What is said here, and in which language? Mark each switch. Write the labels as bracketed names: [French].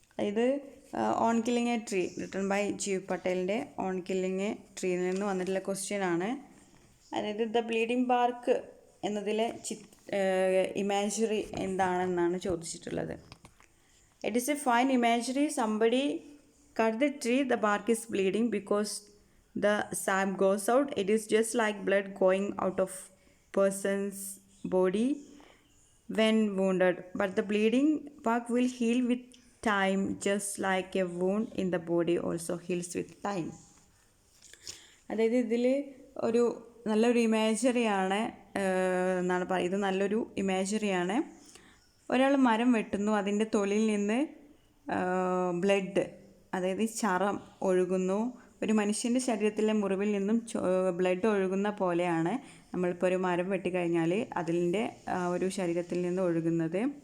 [Malayalam] ഇത് on killing A tree written by Jeev പട്ടേലിൻ്റെ on killing A ട്രീയിൽ നിന്ന് വന്നിട്ടുള്ള ക്വസ്റ്റ്യൻ ആണ്. അതായത് ദ ബ്ലീഡിങ് ബാർക്ക് എന്നതിലെ ഇമാജറി എന്താണെന്നാണ് ചോദിച്ചിട്ടുള്ളത്. [English] It is a fine imagery. Somebody cut the tree, the bark is bleeding because the sap goes out. It is just like blood going out of person's body when wounded, but the bleeding bark will heal with time, just like a wound in the body also heals with time. [Malayalam] അതായത് ഇതിൽ ഒരു നല്ലൊരു ഇമേജറിയാണ് എന്നാണ് പറയുന്നത്. ഇത് നല്ലൊരു ഇമേജറിയാണ്. ഒരാൾ മരം വെട്ടുന്നു, അതിൻ്റെ തൊലിയിൽ നിന്ന് ബ്ലഡ്, അതായത് ചറം ഒഴുകുന്നു. ഒരു മനുഷ്യൻ്റെ ശരീരത്തിലെ മുറിവിൽ നിന്നും ബ്ലഡ് ഒഴുകുന്ന പോലെയാണ് നമ്മളിപ്പോൾ ഒരു മരം വെട്ടിക്കഴിഞ്ഞാൽ അതിൻ്റെ ഒരു ശരീരത്തിൽ നിന്ന് ഒഴുകുന്നത്.